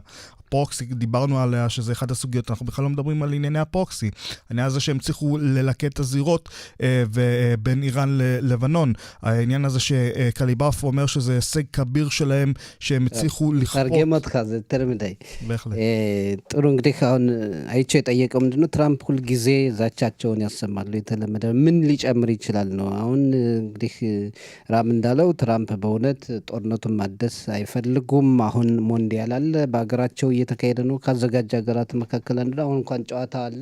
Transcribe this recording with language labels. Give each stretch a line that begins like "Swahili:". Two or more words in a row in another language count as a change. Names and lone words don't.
Hebrew: פרוקסי, דיברנו עליה שזה אחד הסוגיות, אנחנו בכלל לא מדברים על ענייני הפרוקסי. העניין הזה שהם צריכו ללקט את הזירות בין איראן ללבנון. העניין הזה שקליבאף אומר שזה הישג כביר שלהם, שהם הצליחו לכפות. תרגם אותך, זה יותר מדי. בהחלט.
Amharic: ጥሩ እንግዲህ አሁን አይቼ የጠየቀው ምንድነው ትራምፕ ሁል ጊዜ ዛቻቸውን ያሰማሉ የተለመደ ምን ሊጨምር ይችላል ነው። አሁን እንግዲህ ራም እንዳለው ትራምፕ በእውነት ጦርነቱን ማደስ አይፈልጉም። አሁን ሞንዲያል አለ በአገራቸው እየተካሄደ ነው። ካዘጋጀ ሀገራት መካከል አንዱ አሁን እንኳን ጨዋታ አለ።